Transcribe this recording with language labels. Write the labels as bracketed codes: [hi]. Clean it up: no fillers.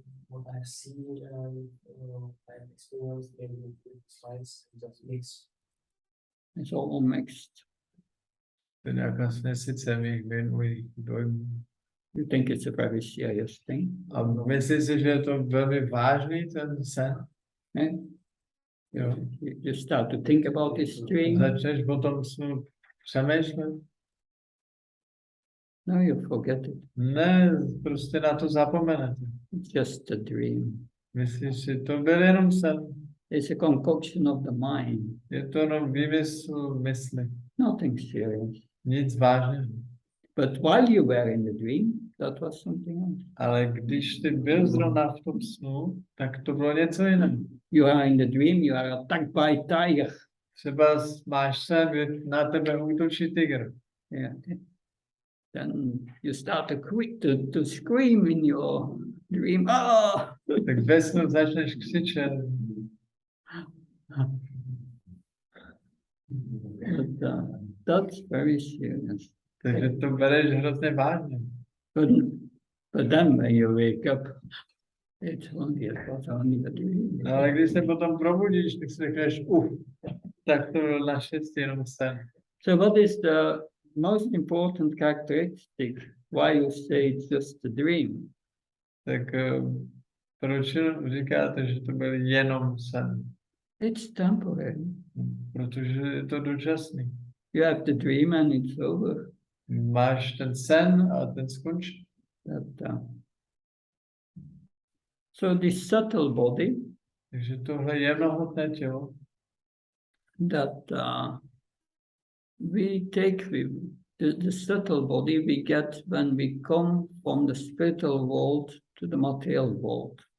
[en] What I've seen and I've experienced in science just mix. It's all mixed. [cs] To je nějaká směsice mých věnujích dojmů. [en] You think it's a very serious thing? [cs] A myslíš si, že je to velmi vážný ten sen? Eh? Jo. [en] You start to think about this dream. [cs] Začneš o tom snu přemýšlet? [en] No, you forget it. [cs] Ne, prostě na to zapomenete. [en] It's just a dream. [cs] Myslíš si, to byl jenom sen. [en] It's a concoction of the mind. [cs] Je to jenom výmysl mysli. [en] Nothing serious. [cs] Nic vážného. [en] But while you were in the dream, that was something else. [cs] Ale když ty byl zrovna v tom snu, tak to bylo něco jiného. [en] You are in the dream, you are attacked by tiger. [cs] Třeba máš sen, že na tebe útočí tygr. [en] Yeah. Then you start to scream in your dream. Ah! [cs] Tak ve snu začneš křičet. [en] But, that's very serious. [cs] Takže to bereš hrozně vážně. [en] But then when you wake up, it was only a dream. [cs] No, ale když se potom probudíš, tak si řekneš, tak to byl naštěstí jenom sen. [en] So what is the most important characteristic why you say it's just a dream? [cs] Tak Proč říkáte, že to byl jenom sen? [en] It's temporary. [cs] Protože je to dočasný. [en] You have the dream and it's over. [cs] Máš ten sen a ten skončí. [en] So this subtle body [cs] Takže tohle jemnohmotné tělo, [en] that we take with the subtle body we get when we come from the spiritual world to the material world.